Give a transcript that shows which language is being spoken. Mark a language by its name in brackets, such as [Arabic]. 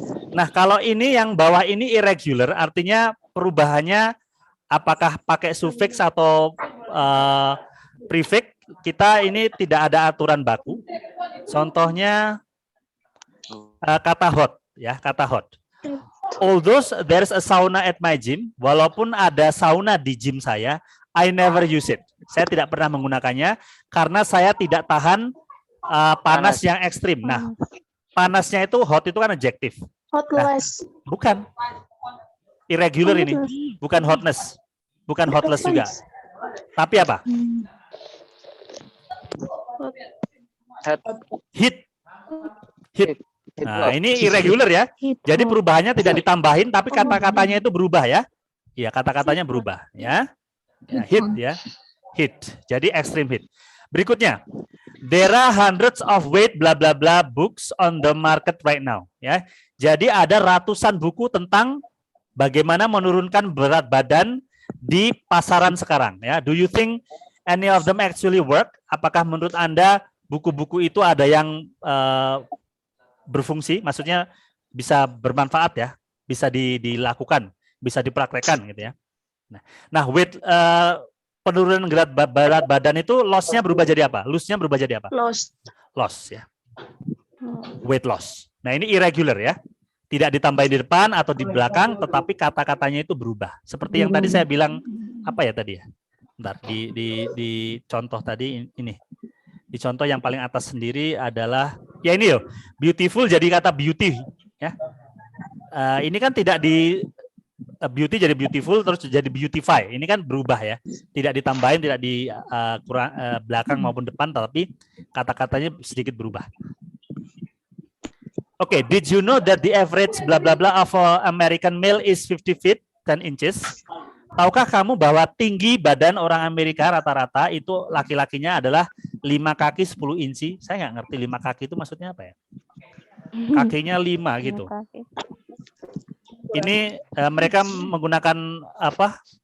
[Indonesian] Nah, kalau ini yang bawah ini irregular, artinya perubahannya apakah pakai suffix atau prefix, kita ini tidak ada aturan baku. Contohnya kata hot, ya, kata hot. [English] Although there's a sauna at my gym, [Indonesian] walaupun ada sauna di gym saya, [English] I never use it. [Indonesian] Saya tidak pernah menggunakannya karena saya tidak tahan panas yang ekstrim. Nah, panasnya itu hot itu kan adjektif. Hotless. Bukan. Irregular ini, bukan hotness. Bukan hotless juga. Tapi apa? Heat. Nah, ini irregular ya. Jadi perubahannya tidak ditambahin, tapi kata-katanya itu berubah ya. Iya, kata-katanya berubah ya. Heat ya. Heat. Jadi extreme heat. Berikutnya, [English] there are hundreds of weight blah blah blah books on the market right now. [Indonesian] Ya, jadi ada ratusan buku tentang bagaimana menurunkan berat badan di pasaran sekarang. [English] Ya, do you think any of them actually work? [Indonesian] Apakah menurut Anda buku-buku itu ada yang berfungsi? Maksudnya bisa bermanfaat ya, bisa dilakukan, bisa dipraktekkan gitu ya. Nah, weight penurunan berat badan itu loss-nya berubah jadi apa? Loss-nya berubah jadi apa? Loss ya. Weight loss. Nah, ini irregular ya. Tidak ditambahin di depan atau di belakang, tetapi kata-katanya itu berubah. Seperti yang tadi saya bilang, apa ya tadi ya? Bentar, di contoh tadi ini. Di contoh yang paling atas sendiri adalah ya ini yo, beautiful jadi kata beauty ya. Ini kan tidak di beauty jadi beautiful terus jadi beautify. Ini kan berubah ya. Tidak ditambahin, tidak di belakang maupun depan, tapi kata-katanya sedikit berubah. [English] Oke, did you know that the average bla bla bla of American male is 50 feet 10 inches? [Indonesian] Tahukah kamu bahwa tinggi badan orang Amerika rata-rata itu laki-lakinya adalah 5 kaki 10 inci? Saya nggak ngerti 5 kaki itu maksudnya apa ya? Kakinya 5 gitu. Ini mereka menggunakan apa?